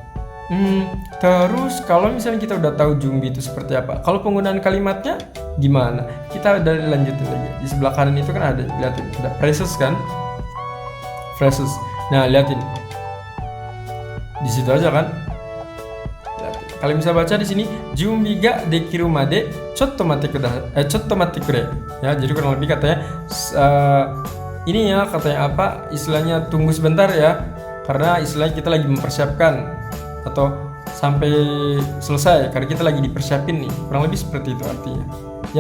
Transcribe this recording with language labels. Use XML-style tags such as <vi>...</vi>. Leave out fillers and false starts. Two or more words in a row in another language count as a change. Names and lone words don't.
<id>Terus kalau misalnya kita udah tahu jumbi itu seperti apa, kalau penggunaan kalimatnya gimana? Kita udah lanjutin lagi. Di sebelah kanan itu kan ada, lihatin, ada phrases kan? Phrases. Nah, lihatin. Di situ aja kan? Lihatin. Kalian bisa baca di sini,</id> <ja>準備ができるまでちょっと待ってくれ.</ja> <id>Ya, jadi kurang lebih katanya ini ya, katanya apa? Istilahnya tunggu sebentar ya. Karena istilahnya kita lagi mempersiapkan atau sampai selesai karena kita lagi dipersiapin nih, kurang lebih seperti itu artinya ya.</id>